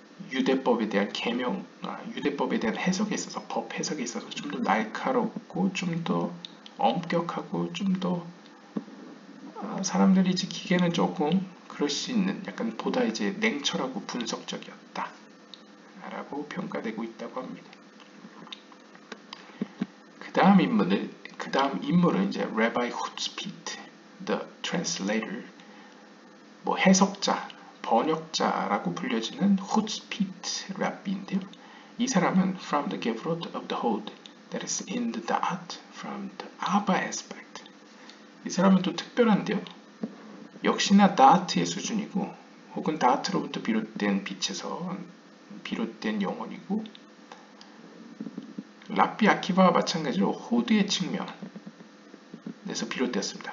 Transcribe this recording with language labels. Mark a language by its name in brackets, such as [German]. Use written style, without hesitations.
[Korean] 유대법에 대한 계명, 유대법에 대한 해석에 있어서, 법 해석에 있어서 좀 더 날카롭고 좀 더 엄격하고 좀 더 사람들이 지키기에는 조금 그럴 수 있는 약간 보다 이제 냉철하고 분석적이었다 라고 평가되고 있다고 합니다. 그 다음 인물은 이제 Rabbi Hutspit, [English] the translator, [Korean] 뭐 해석자, 번역자라고 불려지는 Hutspit 랍비인데요. 이 사람은 [English] from the Gevrot of the Hod, that is in the Da'at, from the Abba aspect. [Korean] 이 사람은 또 특별한데요. 역시나 다아트의 수준이고, 혹은 다아트로부터 비롯된 빛에서 비롯된 영혼이고, 라비 아키바와 마찬가지로 호드의 측면에서 비롯되었습니다.